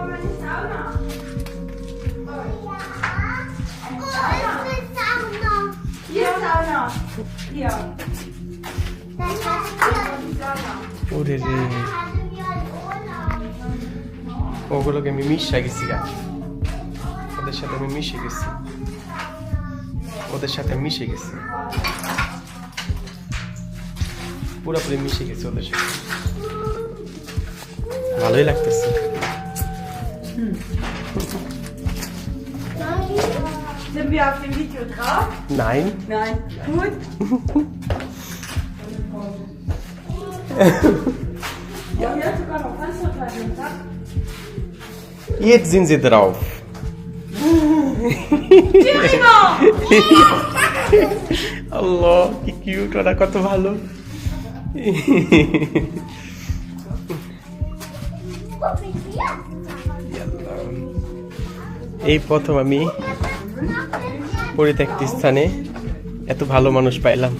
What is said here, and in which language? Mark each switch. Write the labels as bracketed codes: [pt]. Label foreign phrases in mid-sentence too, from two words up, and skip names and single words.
[bn] ওরে রে, ওগুলোকে আমি মিশে গেছি গা, ওদের সাথে আমি মিশে গেছি, ওদের সাথে মিশে গেছি, পুরোপুরি মিশে গেছি ওদের সাথে। ভালোই লাগতেছে। [de] Sind wir auf dem Video drauf? Nein. Nein. Gut. Ja, hier hat sogar noch Panzerteile dran. Jetzt sind sie drauf. [bn] আল্লাহ, কি কিউট, ওরা কত ভালো। এই প্রথম আমি পরিত্যক্ত স্থানে এত ভালো মানুষ পাইলাম।